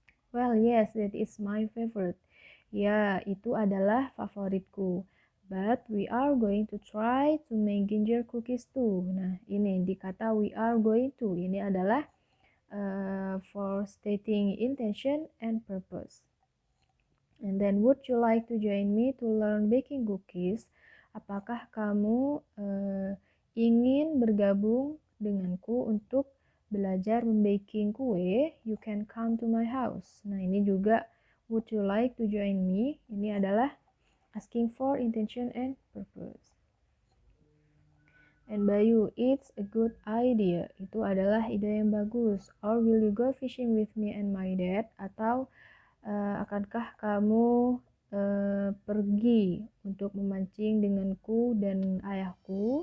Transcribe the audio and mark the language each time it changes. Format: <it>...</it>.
<en>Well, yes, that is my favorite.</en> <id>Ya, itu adalah favoritku.</id> <en>But we are going to try to make ginger cookies too.</en> <id>Nah, ini dikata</id> <en>we are going to.</en> <id>Ini adalah</id> <en>for stating intention and purpose. And then, would you like to join me to learn baking cookies?</en> <id>Apakah kamu ingin bergabung denganku untuk belajar membaking kue?</id> <en>You can come to my house.</en> <id>Nah, ini juga</id> <en>would you like to join me?</en> <id>Ini adalah</id> <en>asking for intention and purpose. And Bayu, it's a good idea.</en> <id>Itu adalah ide yang bagus.</id> <en>Or will you go fishing with me and my dad?</en> <id>Atau akankah kamu pergi untuk memancing denganku dan ayahku?</id>